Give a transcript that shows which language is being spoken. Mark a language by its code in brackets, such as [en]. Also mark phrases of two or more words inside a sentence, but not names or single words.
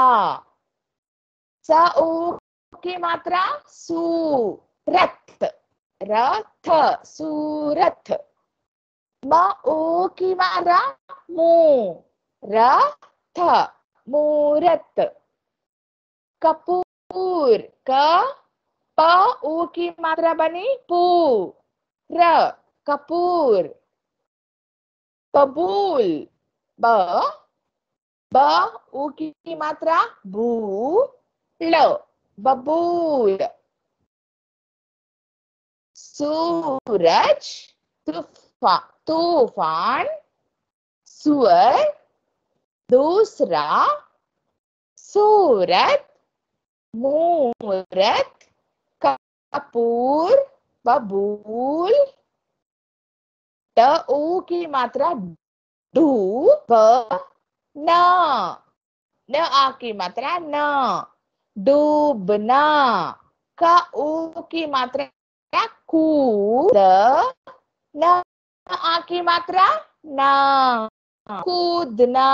[hi] स, ऊ की मात्रा सू, रथ, रथ, सूरथ। म, ऊ की मात्रा मू, रथ, मूरत। कपूर। क, प, ऊ की मात्रा बनी पू, र, कपूर। बबूल। ब, ब, ऊ की मात्रा बू, ल, बबूल। सूरज, तूफान, सुअर, दूसरा, सूरत, मूरत, कपूर, बबूल। ट, ऊ की मात्रा डू, ब, न, न, आ की मात्रा न, डूबना। क, ऊ की मात्रा कू, द, न, आ की मात्रा ना, कूदना।